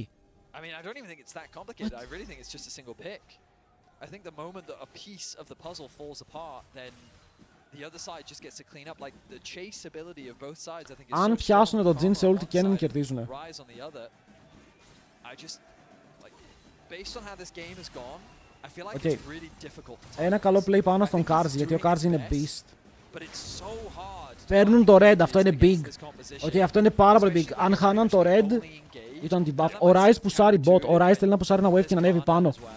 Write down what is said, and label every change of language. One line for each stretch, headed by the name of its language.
English: I mean, I don't even think it's that complicated. I really think it's just a single pick. I think the moment that a piece of the puzzle falls apart, then the other side just gets to clean up. Like the chase ability of both sides, I think is
Greek: Αν πιάσουν το Jhin σε όλη την Kennen, κερδίζουν.
English: Rise on the other. I just like based on how this game has gone, I feel like it's really difficult.
Greek: Ένα καλό play πάνω στον Karz, γιατί ο Karz είναι beast.
English: But it's so hard.
Greek: Παίρνουν το red, αυτό είναι big. Αυτό είναι πάρα πολύ big. Αν χάναν το red, ήταν την buff. Ο Ryze πουσάρει bot. Ο Ryze θέλει να πουσάρει ένα wave και να ανέβει πάνω.